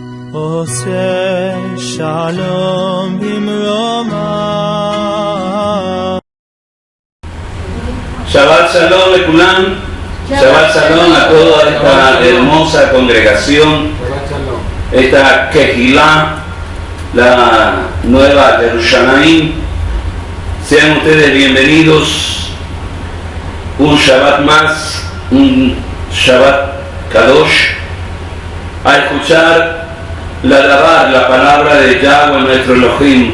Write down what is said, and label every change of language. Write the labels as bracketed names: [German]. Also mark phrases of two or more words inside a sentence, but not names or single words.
[Hebrew] עושה שלום במרומה. שבת שלום לכולם, שבת שלום [Spanish] a toda esta hermosa congregación, esta Kehilá, la nueva Jerusalén. Sean ustedes bienvenidos un Shabbat más, un [Hebrew] שבת קדוש, [Spanish] a escuchar la palabra de Yahweh nuestro Elohim.